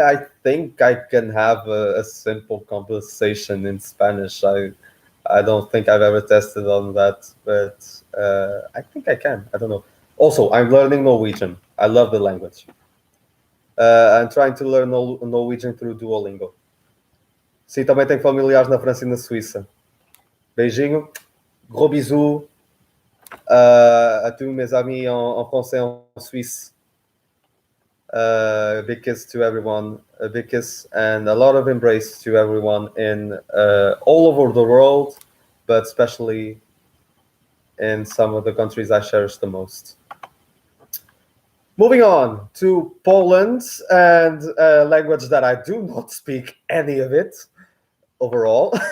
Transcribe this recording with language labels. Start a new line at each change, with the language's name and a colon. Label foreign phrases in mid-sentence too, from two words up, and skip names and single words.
English: I think I can have a simple conversation in Spanish. I don't think I've ever tested on that, but I think I can. I don't know. Also, I'm learning Norwegian. I love the language. I'm trying to learn Norwegian through Duolingo.
Portuguese: Sim, também tenho familiares na França e na Suíça. Beijinho,
French: gros bisous à tous mes amis en France et en Suisse.
English: A big kiss to everyone, a big kiss and a lot of embrace to everyone in all over the world, but especially in some of the countries I cherish the most. Moving on to Poland and a language that I do not speak any of it overall.